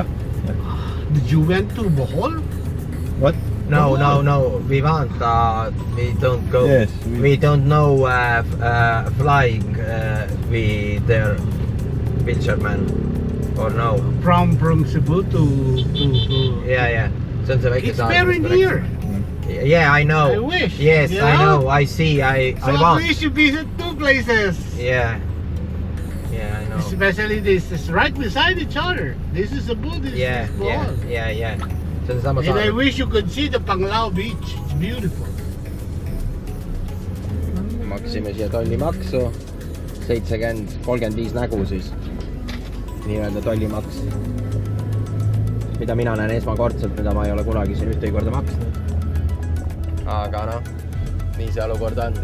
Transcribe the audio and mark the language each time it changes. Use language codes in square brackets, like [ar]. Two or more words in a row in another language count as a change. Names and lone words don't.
[en] Did you went to Bohol? What? No, no, no. We want. We don't go. Yes, We don't know flying. We there, fisherman, or no? From Cebu to. Yeah, yeah. [et] See on see väike [en] It's very near. Yeah, I know. I wish. Yes, Yeah? I know. I see. I So at want. least you visit 2 places. Yeah. Yeah, I know. Especially this is right beside each other. This is Cebu. This Yeah, is yeah, Bohol. yeah, yeah. [et] See on sama [en] And I [et] saar. [en] wish you could see the Panglao beach. It's beautiful. [et] Maksime siia tollimaksu 35 nägu siis. Nii-öelda tollimaks. Mida mina näen esmakordselt, mida ma ei ole kunagi siin ühtegi korda maksnud. Aga noh, nii see olukord on.